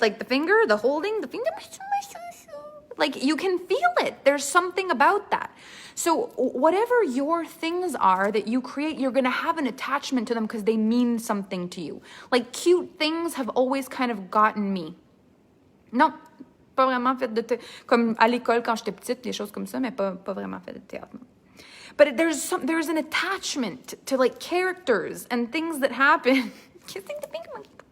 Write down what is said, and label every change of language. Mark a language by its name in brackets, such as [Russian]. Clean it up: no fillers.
[English] Like the finger, the holding, the finger. Like you can feel it. There's something about that. So whatever your things are that you create, you're going to have an attachment to them because they mean something to you. Like cute things have always kind of gotten me. [French] Non, pas vraiment fait de théâtre. Comme à l'école quand j'étais petite, des choses comme ça, mais pas vraiment fait de théâtre. [English] But there's an attachment to like characters and things that happen. Kissing the pink monkey.